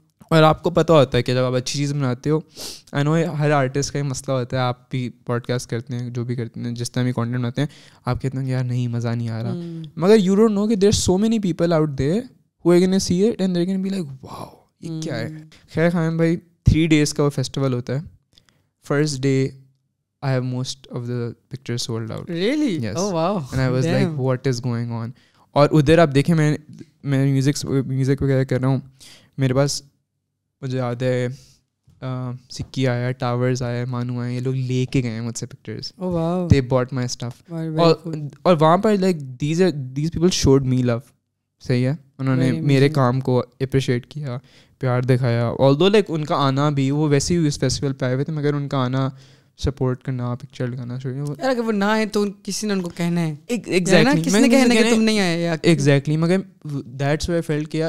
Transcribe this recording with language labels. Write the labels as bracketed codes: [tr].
[ur] اور آپ کو پتہ ہوتا ہے کہ جب آپ اچھی چیز بناتے ہو, آئی نو ہر آرٹسٹ کا یہ مسئلہ ہوتا ہے, آپ بھی پوڈ کاسٹ کرتے ہیں, جو بھی کرتے ہیں, جس طرح بھی کانٹینٹ بناتے ہیں, آپ کہتے ہیں کہ یار نہیں مزہ نہیں آ رہا, مگر [en] you don't know [ur] کہ [en] there so many people out there who are gonna see it and they are gonna be like [ur] wow یہ کیا ہے. خیر خائم بھائی 3 days کا وہ فیسٹیول ہوتا ہے. First day [en] I have most of the pictures sold out. Really? Yes. Oh wow. And I was like what is going on. [ur] اور ادھر آپ دیکھیں میں میوزک وغیرہ کر رہا ہوں, میرے پاس مجھے یاد ہے سکی آیا, ٹاورز آیا, مانو آئے, یہ لوگ لے کے گئے ہیں مجھ سے pictures. [en] Oh wow. They bought my stuff. [ur] اور وہاں پر [en] Like these people showed me love. [ur] صحیح ہے, انہوں نے میرے کام کو اپریشیٹ کیا, پیار دکھایا. although لائک ان کا آنا بھی, وہ ویسے ہی اس فیسٹیول پہ آئے ہوئے تھے, مگر ان کا آنا سپورٹ کرنا, پکچر لگانا چاہیے. اگر وہ نہ آئے تو کسی نے ان کو کہنا ہے. [en] exactly [ur] کس نے کہنا کہ تم نہیں آئے. [en] Exactly, مگر that's where felt کیا.